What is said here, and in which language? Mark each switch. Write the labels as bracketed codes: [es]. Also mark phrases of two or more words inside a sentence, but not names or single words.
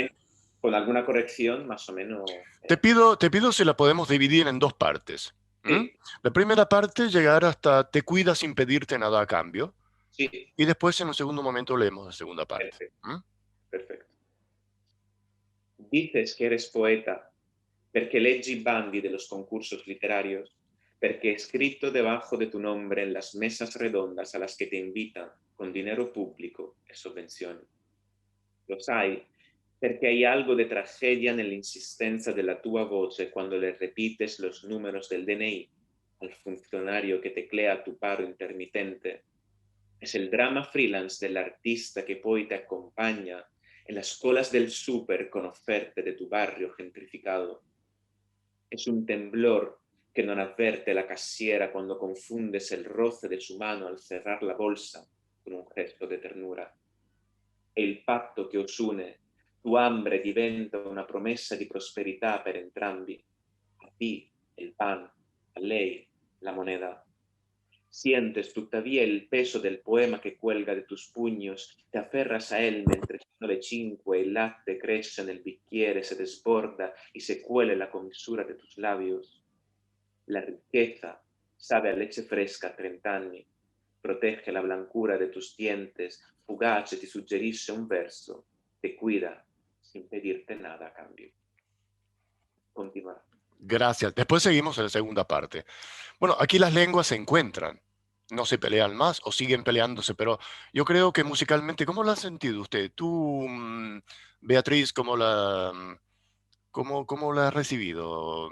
[es] menos, con alguna corrección, más o menos. Te pido si la podemos dividir en dos partes. ¿Mm? Sí, La primera parte, llegar hasta te cuidas sin pedirte nada a cambio. sí, Y después, en un segundo momento, leemos la segunda parte. perfecto, ¿Mm? perfetto. Dices que eres poeta [it] perché leggi i bandi [es] de los concursos literarios, [it] perché è scritto [es] debajo de tu nombre en las mesas redondas a las que te invitan con dinero público [it] e subvenzioni. Lo sai perché hai [es] algo de tragedia [it] nell'insistenza della tua voce quando [es] le repites los números del DNI al funcionario que teclea tu paro intermitente. Es el drama freelance del artista que poi te acompaña en las colas del súper con oferte de tu barrio gentrificado. Es un temblor que [it] non avverte la cassiera quando [es] confundes el roce de su mano al cerrar la bolsa con un gesto de ternura. [it] È il patto che [es] os une, tu hambre [it] diventa una promessa di prosperità per entrambi, [es] a ti el pan, [it] a lei [es] la moneda. [it] Sientes tuttavia il peso del poema che [es] cuelga de tus puños, te aferras a él [it] mentre sono le 5 el latte cresce nel bicchiere, [es] se desborda y se cuele la comisura de tus labios. La riqueza sabe a leche fresca a 30 anni, protege la blancura de tus dientes, [it] fugace ti suggerisce un verso, [es] te cuida sin pedirte nada a cambio. Continúa. Gracias. Después seguimos en la segunda parte. Bueno, aquí las lenguas se encuentran. No se pelean más o siguen peleándose, pero yo creo que musicalmente, ¿cómo lo ha sentido usted? Tú, Beatriz, cómo la has recibido?